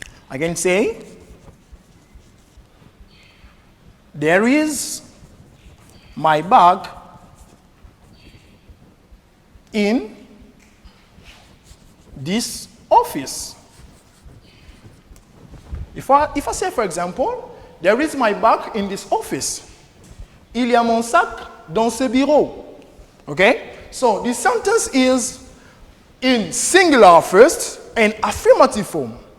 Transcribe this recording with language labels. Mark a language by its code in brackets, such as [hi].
[en] I can say, there is my bag in this office. If I say, for example, there is my bag in this office. [fr] Il y a mon sac dans ce bureau. [en] Okay? So, the sentence is in singular first and affirmative form.